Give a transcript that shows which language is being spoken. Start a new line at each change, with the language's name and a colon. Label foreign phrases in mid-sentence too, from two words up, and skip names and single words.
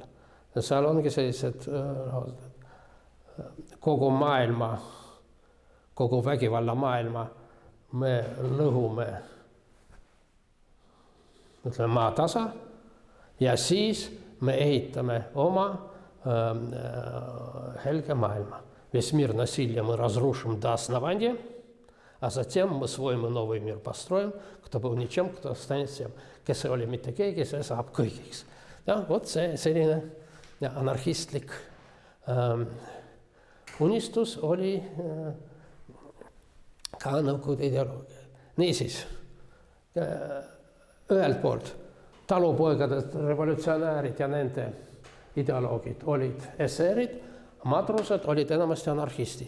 Estonian: Seal ongi sellised kogu maailma, kogu vägivalla maailma me lõhume, ütleme, maatasa ja siis me ehitame oma helge maailма.
Russian: Весь мир насилия мы разрушим до основания, а затем мы свой новый мир построим, кто был ничем, кто станет всем.
Estonian: Kes oli mitte keegi, see saab kõigiks. Ja, vot see selline anarhistlik unistus oli ka Nõukogude ideoloogia. Niisiis, ühelt poolt talupoegade revolutsionäärid ja nende ideoloogid olid eseerid, matrused olid enamasti anarhistid.